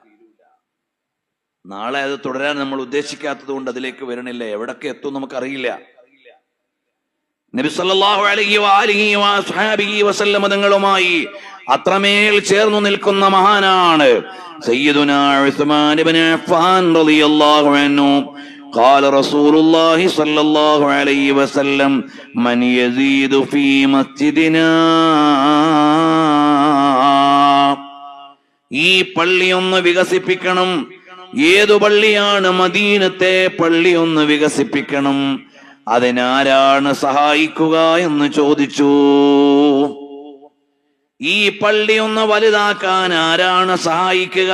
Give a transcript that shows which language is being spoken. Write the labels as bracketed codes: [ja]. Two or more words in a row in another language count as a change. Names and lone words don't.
[ml] നാളെ അത് തുടരാൻ നമ്മൾ ഉദ്ദേശിക്കാത്തത് കൊണ്ട് അതിലേക്ക് വരണില്ല. എവിടൊക്കെ എത്തും നമുക്കറിയില്ല. നബി [ar] صلى الله عليه وسلم وسلم [ml] തങ്ങളുമായി അത്രമേൽ ചേർന്നു നിൽക്കുന്ന മഹാനാണ് സയ്യിദുനാ ഉസ്മാൻ ഇബ്നു അഫ്ഫാൻ [ar] رضي الله عنه. قال رسول الله صلى الله عليه وسلم من يزيد في مسجدنا. [ml] ഈ പള്ളി ഒന്ന് വികസിപ്പിക്കണം. ഏതു പള്ളിയാണ്? മദീനത്തെ പള്ളി ഒന്ന് വികസിപ്പിക്കണം. അതിനാരാണ് സഹായിക്കുക എന്ന് ചോദിച്ചു. ഈ പള്ളി ഒന്ന് വലുതാക്കാൻ ആരാണ് സഹായിക്കുക?